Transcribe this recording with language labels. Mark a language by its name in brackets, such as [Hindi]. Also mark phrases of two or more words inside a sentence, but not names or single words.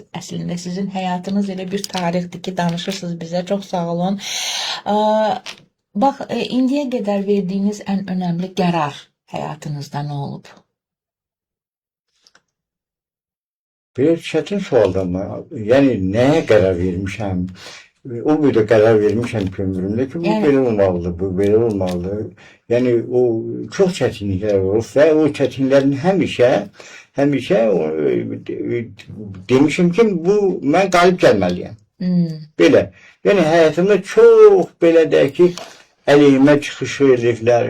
[Azerbaijani] Əslində sizin həyatınız elə bir tarixdir ki, danışırsınız bizə. Çox sağ olun. Bax, indiyə qədər verdiyiniz ən önəmli qərar həyatınızda nə olub? Biraz çətin sualdır ama yani neye karar vermişəm? O bir karar vermişəm ki ömrümdə ki bu Yani- belə olmalıdır, bu belə olmalıdır. Yani o çok çətinliklər olur və o çətinliklərin həmişə demişim ki bu mən qalib gəlməliyəm. Belə. Yani həyatımda çox belə deyək ki əleyhimə çıxışı eliflər.